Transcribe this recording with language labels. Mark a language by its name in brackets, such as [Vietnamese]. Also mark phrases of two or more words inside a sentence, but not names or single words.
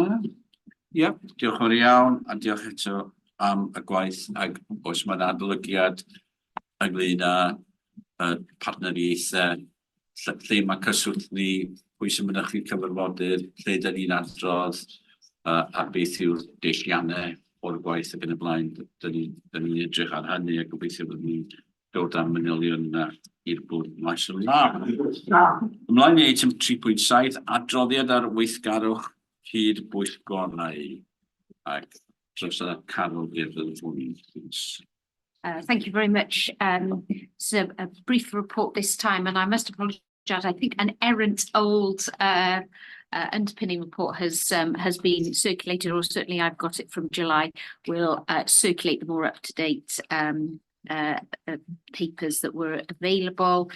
[Welsh] Ie, diolch yn iawn a diolch eto am y gwaith ac oes mae'n adolygiad ynglyn â partneriaethau lle mae cyswllt ni, pwy sy'n mynych chi cyfarfodydd, lle dyn ni'n adrodd a beth yw'r deilliannau o'r gwaith ac yn y blaen. Dyn ni'n edrych ar hynny a gobeithio bod ni'n dod am manylion i'r bwrdd maes o law. Ymlaen i eitem 3.7, adroddiad ar weithgarwch hyd bwyllgorau ac dros y Carol please. [English] Thank you very much. So a brief report this time, and I must apologise. I think an errant old underpinning report has been circulated, or certainly I've got it from July. We'll circulate the more up-to-date papers that were available.